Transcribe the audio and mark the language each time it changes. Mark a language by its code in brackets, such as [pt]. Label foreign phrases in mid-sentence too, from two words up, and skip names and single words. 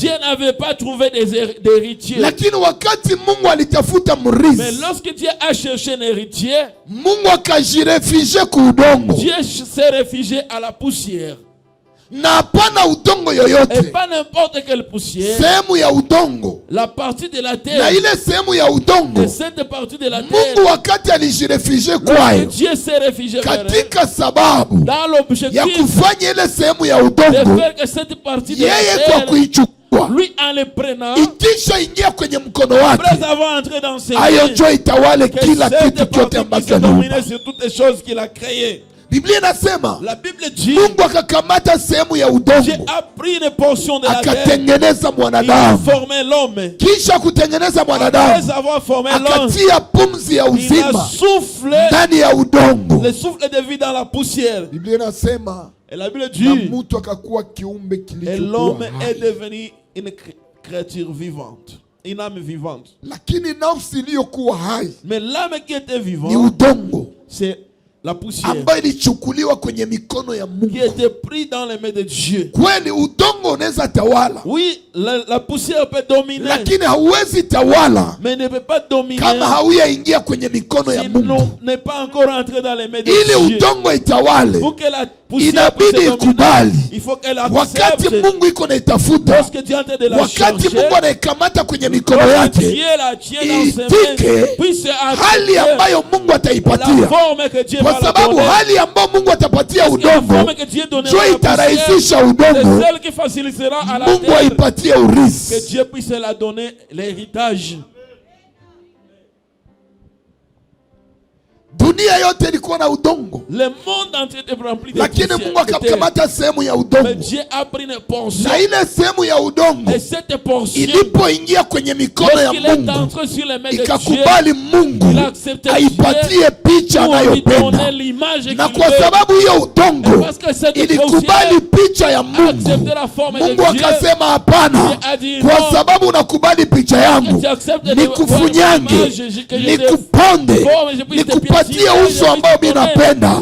[fr] Dieu n'avait pas trouvé d'héritier. [sw] Lakini wakati Mungu alitafuta murithi, [fr] mais lorsque Dieu a cherché un héritier, [sw] Mungu akajirefugie ku udongo. [fr] Dieu s'est réfugié à la poussière. [sw] Na hapana udongo yoyote. [fr] Et pas n'importe quelle poussière. [sw] Sehemu ya udongo. [fr] La partie de la terre. [sw] Na ile sehemu ya udongo. [fr] Et cette partie de la terre. [sw] Mungu wakati alijirefugie kwayo. [fr] Dieu s'est réfugié [sw] katika sababu [fr] dans l'objectif [sw] ya kufanya ile sehemu ya udongo. [fr] De faire que cette partie de la terre. [sw] Yeye kwa kuichukua. [fr] Lui en le prenant. [sw] Ikisha ingia kwenye mkono wake. [fr] Après avoir entré dans ses mains. [sw] Ayo njoo itawale kila kitu chote ambacho aliumba. [fr] Sur toutes les choses qu'il a créées. [sw] Biblia inasema, [fr] la Bible dit, [sw] Mungu akakamata sehemu ya udongo, [fr] Dieu a pris une portion de la terre, [sw] akatengeneza mwanadamu, [fr] il a formé l'homme, [sw] kisha kutengeneza mwanadamu, [fr] après avoir formé l'homme, [sw] akatia pumzi ya uzima, [fr] il a soufflé [sw] ndani ya udongo, [fr] le souffle de vie dans la poussière. [sw] Biblia inasema, [fr] et la Bible dit, [sw] na mtu akakuwa kiumbe kilichokuwa hai, [fr] et l'homme est devenu une créature vivante, une âme vivante. [sw] Lakini nafsi iliyokuwa hai, [fr] mais l'âme qui était vivante, [sw] ni udongo, [fr] c'est la poussière [sw] ambayo ilichukuliwa kwenye mikono ya Mungu, [fr] qui était pris dans les mains de Dieu. [sw] Kweli udongo unaweza tawala, [fr] oui, la poussière peut dominer, [sw] lakini hauwezi tawala, [fr] mais ne peut pas dominer [sw] kama hauyaingia kwenye mikono ya Mungu. [fr] N'est pas encore entré dans les mains de Dieu. [sw] Ili udongo itawale, [fr] pour que la poussière [sw] inabidi ikubali, [fr] il faut qu'elle accepte. [sw] Wakati Mungu iko na itafuta, wakati Mungu anaikamata kwenye mikono yake, itike hali ambayo Mungu ataipatia, kwa sababu hali ambayo Mungu atapatia udongo ndio itarahisisha udongo Mungu aipatie urithi. [fr] Que Dieu puisse la donner l'héritage. [sw] Dunia yote ilikuwa na udongo. [fr] Le monde entier était rempli de poussière. [sw] Lakini Mungu akakamata sehemu ya udongo. [fr] Mais Dieu a pris une portion. [sw] Na ile sehemu ya udongo, [fr] et cette portion, [sw] ilipoingia kwenye mikono ya Mungu, ikakubali Mungu aipatie picha anayopenda. Na kwa sababu hiyo udongo ilikubali picha ya Mungu, Mungu akasema hapana, kwa sababu unakubali picha yangu, nikufunyange, nikuponde, nikupatie uso ambao mimi napenda.